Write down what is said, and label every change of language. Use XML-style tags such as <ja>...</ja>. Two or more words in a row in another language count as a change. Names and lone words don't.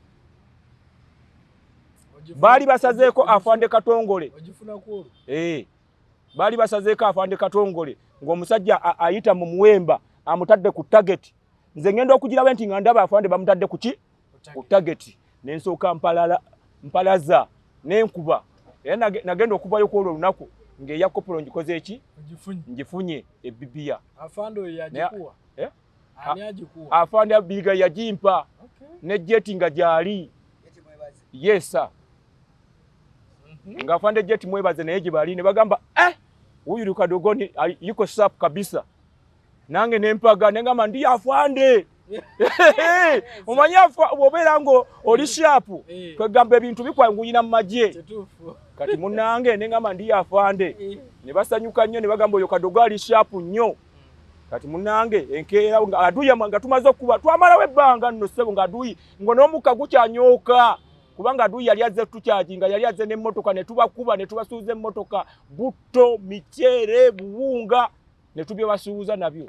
<lg>baali basazeeko afande Katongole baali basazeeko afande Katongole ng'omusajja ayita mu muwemba amutadde ku target nze ngenda okugirawo nti nga ndaba afande bamutadde ku ki ku target nensooka mpalaza n'enkuba era nagenda okuvayo kwolwo olunaku ng'eya kopolo ngikoze eki ngifunye ebibia afande oyo yagikuwa ani agikuwa afande biga yagimpa ne jeti nga gyali yesa nga afande jeti mwebaze naye gibali ne bagamba</lg> <sw>huyu Kadogo yuko sharp kabisa</sw> <lg>nange nempaga nengamba ndi afande umanya obera ngo oli sharp kwegamba ebintu bikwanguyina mu maje kati munange nengamba ndi afande ne basanyuka nnyo ne bagamba oyo Kadogo ali sharp nnyo kati munange enkeera nga aduya nga tumaze okuba twamala webbanga nno sebo nga aduyi ngo n'omuka gukyanyoka kubanga aduyi yali azze tukyajinga yali azze n'emmotoka ne tubakuba ne tubasuuza emmotoka butto miceere buwunga ne tubye basuuza nabyo</lg>